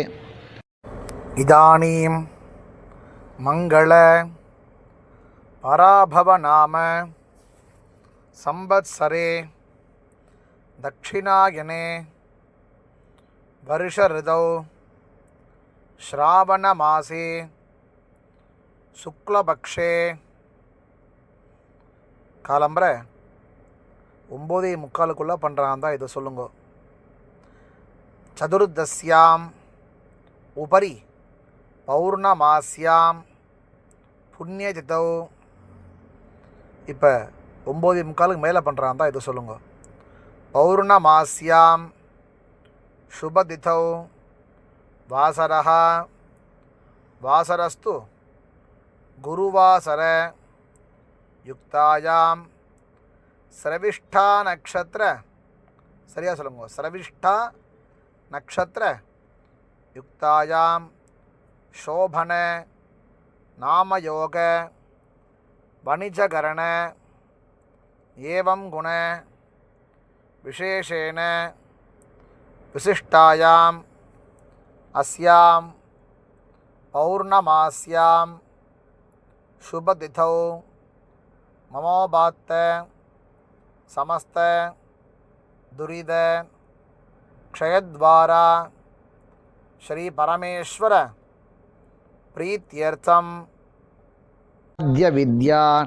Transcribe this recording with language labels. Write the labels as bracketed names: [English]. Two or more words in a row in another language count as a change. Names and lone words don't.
[Sanskrit] इदानीं मंगल पराभवनाम संवत्सरे दक्षिणायने वर्ष ऋतौ श्रावणमासे शुक्लपक्षे [Tamil] காலம்பரை 9:45 பண்ணுறான் தான் இதை சொல்லுங்க. [Sanskrit] चतुर्दश्यां उपरि पौर्णमास्यां पुण्यतिथौ. [Tamil] இப்போ 9:45 மேலே பண்ணுறான் தான் இதை சொல்லுங்க. [Sanskrit] पौर्णमास्यां शुभतिथौ वासरः वासरस्तु गुरुवासर युक्तायां स्रविष्ठा नक्षत्र [Tamil] சரியா சொல்லுங்க. [Sanskrit] स्रविष्ठा नक्षत्र युक्तायां शोभन नामयोग वणिजकरण एवं गुण विशेषेण विशिष्टायां अस्यां पौर्णमास्यां शुभतिथौ ममोपात्त समस्त दुरिद क्षयद्वारा श्री परमेश्वर प्रीत्यर्थम अद्य विद्या